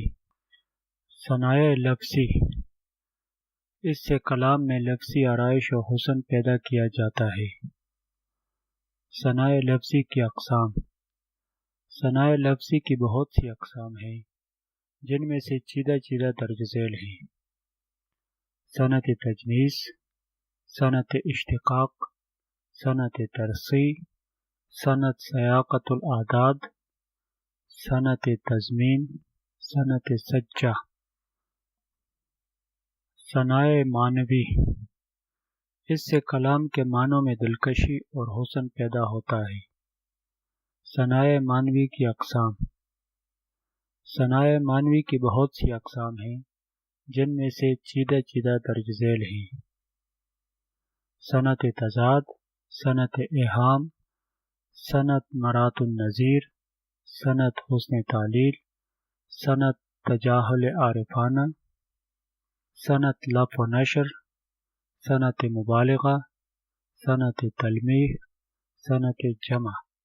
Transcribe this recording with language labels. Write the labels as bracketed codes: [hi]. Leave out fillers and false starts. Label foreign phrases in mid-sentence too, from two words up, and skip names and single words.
[ur] ثنائے لفظی، اس سے کلام میں لفظی آرائش و حسن پیدا کیا جاتا ہے۔ ثنائے لفظی کی اقسام۔ ثنائے لفظی کی بہت سی اقسام ہیں جن میں سے چیدہ درج ذیل ہیں: صنعت تجنیس، صنعت اشتقاق، صنعت ترقیع، صنعت سیاقت الاعداد، صنعت تضمین، صنعت سجع۔ ثنائے معنوی، اس سے کلام کے معنوں میں دلکشی اور حسن پیدا ہوتا ہے۔ ثنائے معنوی کی اقسام۔ ثنائے معنوی کی بہت سی اقسام ہیں جن میں سے چیدہ درج ذیل ہیں: صنعت تضاد، صنعت ایہام، صنعت مرات النظیر، صنعت حسن تعلیل، صنعت تجاہل عارفانہ، صنعت لف و نشر، صنعت مبالغہ، صنعت تلمیح، صنعت جمع۔